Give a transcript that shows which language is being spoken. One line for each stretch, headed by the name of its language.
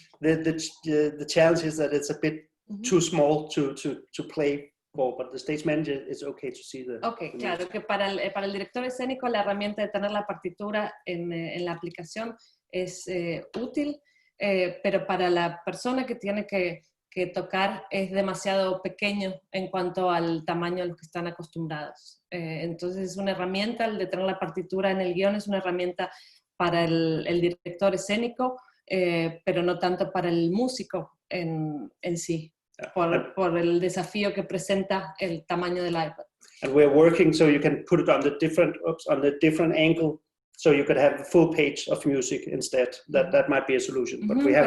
English: The challenge is that it's a bit too small to play for, but the stage manager is okay to see the.
Spanish: Okay, claro, que para el director escénico la herramienta de tener la partitura en la aplicación es útil, pero para la persona que tiene que tocar es demasiado pequeño en cuanto al tamaño a los que están acostumbrados. Entonces es una herramienta, el de tener la partitura en el guión es una herramienta para el director escénico, pero no tanto para el músico en sí, por el desafío que presenta el tamaño del iPad.
English: And we're working so you can put it on the different angle, So you could have a full page of music instead. That might be a solution, but we haven't.